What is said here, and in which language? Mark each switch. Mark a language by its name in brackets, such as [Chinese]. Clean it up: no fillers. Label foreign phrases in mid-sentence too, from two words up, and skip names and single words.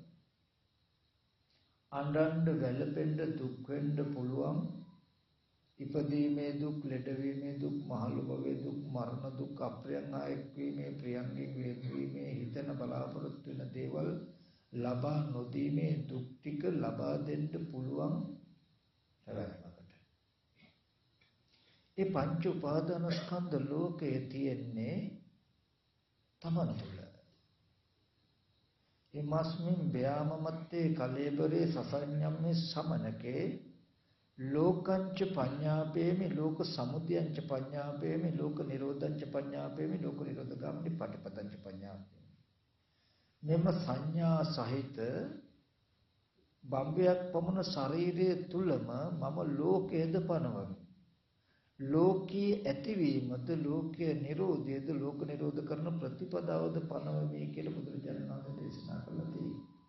[Sinhala] අඬන්න වැළපෙන්න දුක් වෙන්න පුළුවන් ඉපදීමේ දුක්, ලෙඩවීමේ දුක්, මහලු භවයේ දුක්, මරණ දුක්, අප්‍රියයන් ආයෙක් වීමේ, ප්‍රියයන්ගෙන් වෙන්වීමේ, හිතන බලාපොරොත්තු වෙන දේවල් ලබා නොදීමේ දුක් ටික ලබා දෙන්න පුළුවන් හැවැත්මකට. ඒ පංච උපාදානස්කන්ධ ලෝකයේ තියෙන්නේ තමන් තුළ. [Pali] ඉමස්මින් ව්‍යාමමත්තේ කලේබරේ සසඤ්ඤම්මේ සමනකේ ලෝකංච පඤ්ඤාපේමි ලෝක සමුදයංච පඤ්ඤාපේමි ලෝක නිරෝධංච පඤ්ඤාපේමි ලෝක නිරෝධගාමිනි පටිපදංච පඤ්ඤාපේමි. [Sinhala] මෙම සංඥා සහිත බම්බයක් පමණ ශරීරයේ තුලම මම ලෝකයේද පනවමි. ලෝකී ඇතිවීමද ලෝකයේ නිරෝධයද ලෝක නිරෝධ කරන ප්‍රතිපදාවද පනවමි කියලා බුදුරජාණන් වහන්සේ දේශනා කළා තියෙනවා.